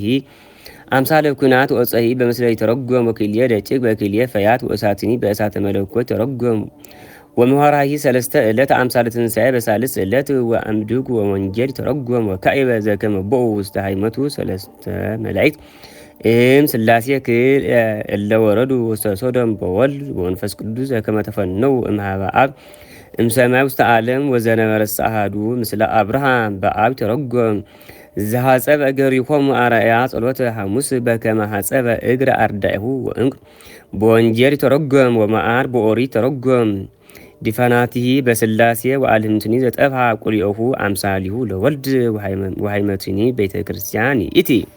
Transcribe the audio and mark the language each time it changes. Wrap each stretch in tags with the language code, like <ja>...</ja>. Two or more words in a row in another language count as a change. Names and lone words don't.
<gez>አምሳለ ኩናት ወፀሂ በምስለ ይተረጎም ወክልየ ደጭቅ በክልየ ፈያት ወእሳትኒ በእሳተ መለኮት ተረጎም ወምኋራሂ ሰለስተ ዕለት አምሳለ ትንሣኤ በሳልስ ዕለት ወአምድግ ወወንጌል ተረጎም ወካዕበ ዘከመ ቦኡ ውስተ ሃይመቱ ሰለስተ መላእክት ሥላሴ ክል እለ ወረዱ ውስተ ሶዶም በወልድ ወመንፈስ ቅዱስ ዘከመ ተፈነው እምኀበ አብ እምሰማይ ውስተ ዓለም ወዘነበረሰ አሐዱ ምስለ አብርሃም በአብ ተረጎም ዘሐጸበ እገሪሆሙ አርአያ ጸሎተ ሐሙስ በከመ ሐጸበ እግረ አርዳኢሁ ወእንቅ በወንጌል ተረጎም ወመዓር በኦሪት ተረጎም ዲፋናቲሂ በሥላሴ ወአልህምትኒ ዘጠፍሐ ቁልኤሁ አምሳሊሁ ለወልድ ወሃይመትኒ ቤተ ክርስቲያን ይእቲ።</gez>